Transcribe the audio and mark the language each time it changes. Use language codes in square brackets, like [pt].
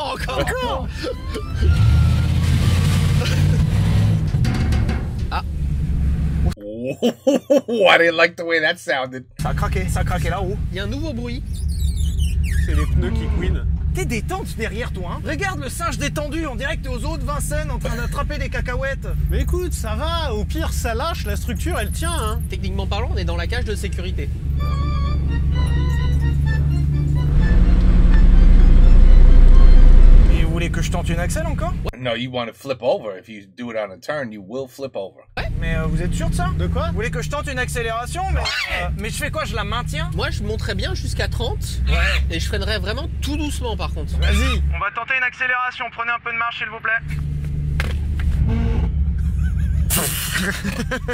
[en] I didn't like the way that sounded. [fr] Ça a craqué là-haut. Il y a un nouveau bruit. C'est les pneus qui couinent. T'es détente derrière toi, hein. Regarde le singe détendu, on dirait que t'es aux eaux de Vincennes en train d'attraper des cacahuètes. Mais écoute, ça va, au pire ça lâche, la structure elle tient, hein. Techniquement parlant, on est dans la cage de sécurité. Et vous voulez que je tente une axelle encore? [en] No, you want to flip over. If you do it on a turn, you will flip over. [fr] Mais vous êtes sûr de ça? De quoi? Vous voulez que je tente une accélération? Mais je fais quoi? Je la maintiens? Moi, je monterais bien jusqu'à 30. Ouais. Et je freinerais vraiment tout doucement par contre. Vas-y. On va tenter une accélération, prenez un peu de marche s'il vous plaît.